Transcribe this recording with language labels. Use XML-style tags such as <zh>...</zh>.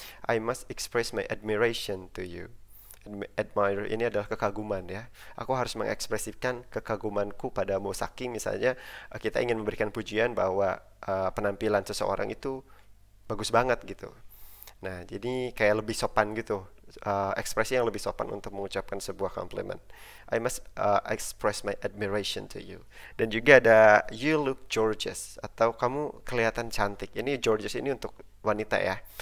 <en>I must express my admiration to you.</en> <id>Admire ini adalah kekaguman ya. Aku harus mengekspresikan kekagumanku padamu. Saking misalnya kita ingin memberikan pujian bahwa penampilan seseorang itu bagus banget gitu. Nah, jadi kayak lebih sopan gitu, ekspresi yang lebih sopan untuk mengucapkan sebuah compliment.</id> <en>I must express my admiration to you.</en> <id>Dan juga ada</id> <en>you look gorgeous</en> <id>atau kamu kelihatan cantik. Ini gorgeous ini untuk wanita ya.</id>